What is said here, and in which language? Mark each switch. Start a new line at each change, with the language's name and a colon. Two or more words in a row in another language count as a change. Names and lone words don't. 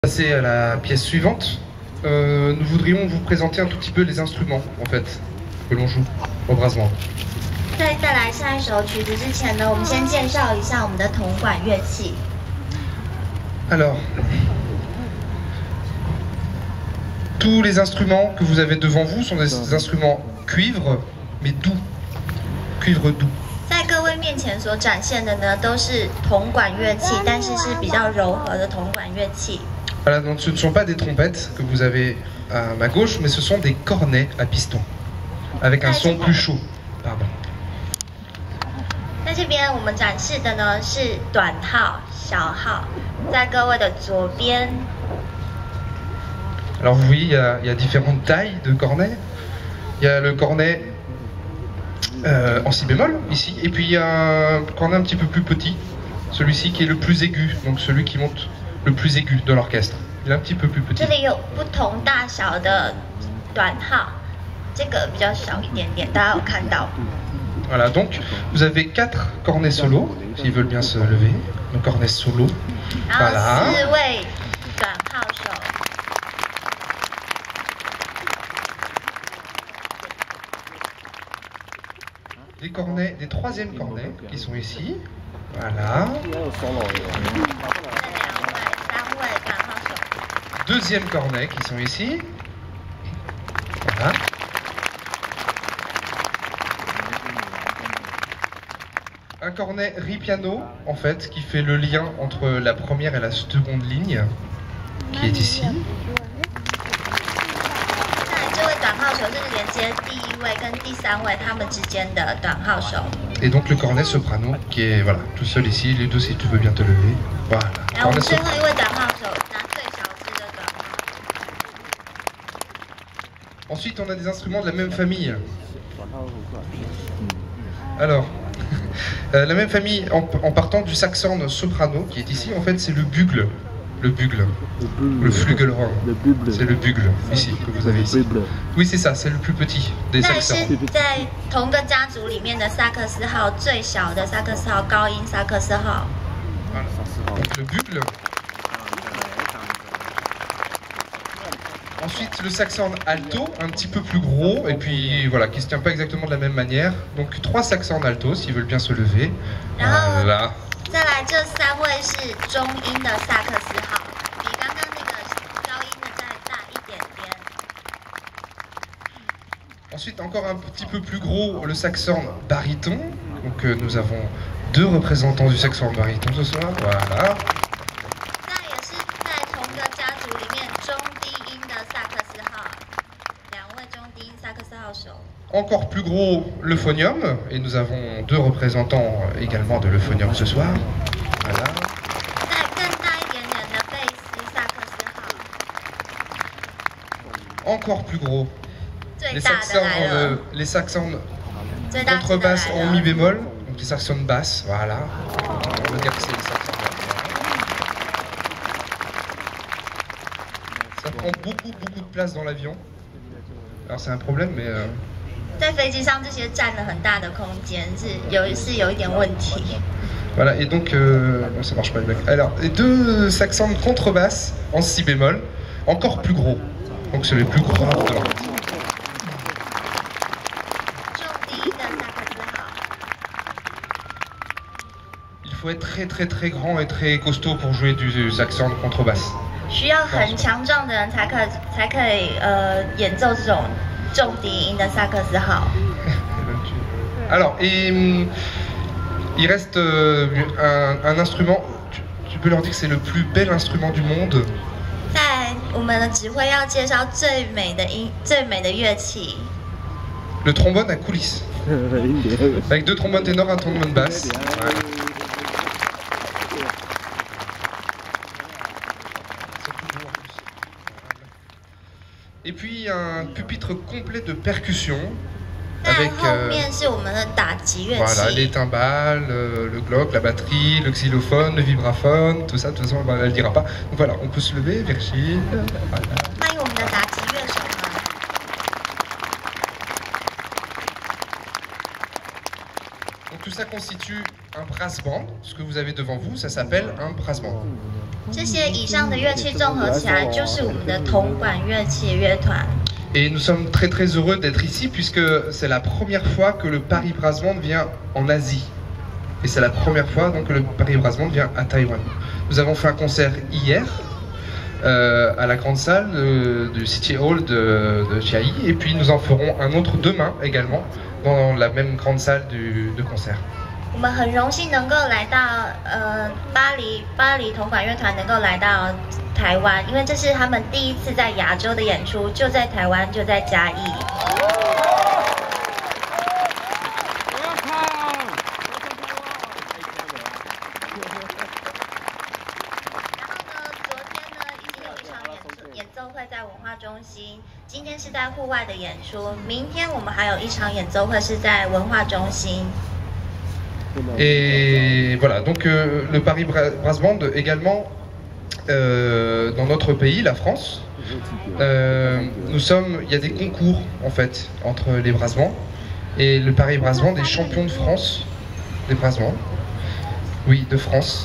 French: Passer à la pièce suivante, nous voudrions vous présenter un tout petit peu les instruments en fait que l'on joue au brasement.
Chinese: 在带来下一首曲子之前呢，我们先介绍一下我们的铜管乐器。
French: Alors, tous les instruments que vous avez devant vous sont des instruments cuivre, mais doux, cuivre doux.
Chinese: 在各位面前所展现的呢，都是铜管乐器，但是是比较柔和的铜管乐器。
French: Voilà, donc ce ne sont pas des trompettes que vous avez à ma gauche, mais ce sont des cornets à piston, avec un son plus chaud. Pardon.
Chinese: 在这边我们展示的呢是短号、小号，在各位的左边。
French: Alors vous voyez, il y a différentes tailles de cornets. Il y a le cornet en si bémol ici, et puis il y a un cornet un petit peu plus petit, celui-ci qui est le plus aigu, donc celui qui monte le plus aigu de l'orchestre. Il est un petit peu plus petit.
Chinese: 这里有不同大小的短号，这个比较小一点点，大家有看到。
French: Voilà, donc vous avez 4 cornets solo, s'ils veulent bien se lever, le cornet solo.
Chinese: 然后
French: Voilà.
Chinese: 4位短号手。
French: Des cornets, des troisièmes cornets qui sont ici. Voilà. 2e cornet qui sont ici. Voilà. Un cornet ripiano, en fait, qui fait le lien entre la première et la seconde ligne, qui est ici.
Chinese: 这位短号手是连接第1位跟第3位他们之间的短号手。
French: Et donc le cornet soprano, qui est voilà, tout seul ici. Les deux, si tu veux bien te lever. Voilà.
Chinese: 然后我
French: Cornet
Chinese: 们最
French: soprano.
Chinese: 后一位短号手拿最小支的短号。
French: Ensuite, on a des instruments de la même famille. Alors, la même famille, en partant du saxhorn soprano, qui est ici, en fait, c'est le bugle. Le bugle. Le flugelhorn. C'est le bugle, ici, que vous avez ici. Oui, c'est ça, c'est le plus petit des
Chinese: 但
French: saxhorns.
Chinese: 是在同个家族里面的萨克斯号最小的萨克斯号高音萨克斯号。
French: Voilà. Donc le bugle. Ensuite, le saxhorn alto, un petit peu plus gros, et puis voilà, qui ne se tient pas exactement de la même manière. Donc 3 saxhorns alto, s'ils veulent bien se lever. Voilà.
Chinese: 再来，这3位是中音的萨克斯号，比刚刚那个高音的再大一点点。
French: Ensuite, encore un petit peu plus gros, le saxhorn baryton. Donc nous avons 2 représentants du saxhorn baryton ce soir. Voilà.
Chinese: 再也是在同个家族里面中低音的萨克斯号，2位中低音萨克斯号手。
French: Encore plus gros, le phonium. Et nous avons 2 représentants également de l'euphonium ce soir. Voilà.
Chinese: 再更大一点点的贝斯萨克斯号，
French: Encore plus gros.
Chinese: 最
French: Les
Chinese: 大的来了，
French: saxhorns
Chinese: 最大值的
French: contrebasse
Chinese: 来
French: en mi
Chinese: 了。
French: bémol. Donc les saxhorns basses, voilà. On va dire que c'est les saxhorns basses. Ça prend beaucoup de place dans l'avion. Alors c'est un problème, mais...
Chinese: 在飞机上这些占了很大的空间，是有一点问题。
French: Voilà, et donc... non, ça marche pas, les mecs. Alors, les 2 saxhorns contrebasse en si bémol, encore plus gros. Donc c'est les plus gros de l'orchestre.
Chinese: 中低音的萨克斯号，
French: Il faut être très grand et très costaud pour jouer du saxhorn contrebasse.
Chinese: 需要很强壮的人才可以演奏这种重低音的萨克斯号。
French: Alors, et il reste un instrument, tu peux leur dire que c'est le plus bel instrument du monde.
Chinese: 在我们的指挥要介绍最美的乐器，
French: Le trombone à coulisses. Avec 2 trombones ténors, un trombone basse. Voilà. Et puis un pupitre complet de percussion.
Chinese: 在
French: Avec
Chinese: 后面是我们的打击乐
French: voilà, les
Chinese: 器。
French: timbales, le glock, la batterie, le xylophone, le vibraphone, tout ça, de toute façon, elle ne dira pas. Donc voilà, on peut se lever, Virgile. Voilà.
Chinese: 欢迎我们的打击乐手们。
French: Donc tout ça constitue un
English: brass band.
French: Ce que vous avez devant vous, ça s'appelle un
English: brass band.
Chinese: 这些以上的乐器综合起来，就是我们的铜管乐器乐团。
French: Et nous sommes très très heureux d'être ici puisque c'est la première fois que le Paris Brass Band vient en Asie. Et c'est la première fois donc, que le Paris Brass Band vient à Taïwan. Nous avons fait un concert hier à la grande salle du City Hall de Chiayi. Et puis nous en ferons un autre demain également dans la même grande salle de concert.
Chinese: 我们很荣幸能够来到巴黎铜管乐团能够来到台湾，因为这是他们第一次在亚洲的演出，就在台湾，就在嘉义。演奏会在文化中心，今天是在户外的演出，明天我们还有一场演奏会是在文化中心。
French: Et voilà, donc le Paris Brass Band également dans notre pays, la France, il y a des concours en fait entre les
English: brass bands
French: et le Paris Brass Band est champion de France des
English: brass bands,
French: oui, de France.